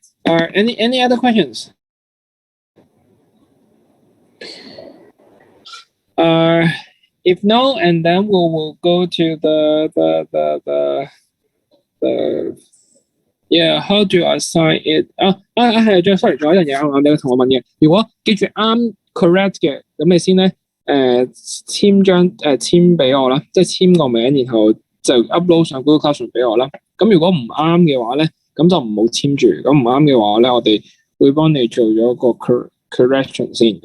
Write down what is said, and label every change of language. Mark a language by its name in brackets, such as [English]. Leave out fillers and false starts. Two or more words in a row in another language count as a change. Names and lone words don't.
[English] Any other questions? If no, and then we'll go to the yeah, how do I sign it? [Cantonese] 係sorry，仲有一樣嘢啱你同我問嘅。如果記住啱 correct 嘅，咁你先咧簽俾我啦，即係簽個名，然後就 upload 上 Google Classroom 俾我啦。咁如果唔啱嘅話咧，咁就唔好簽住。咁唔啱嘅話咧，我哋會幫你做咗個 correction 先。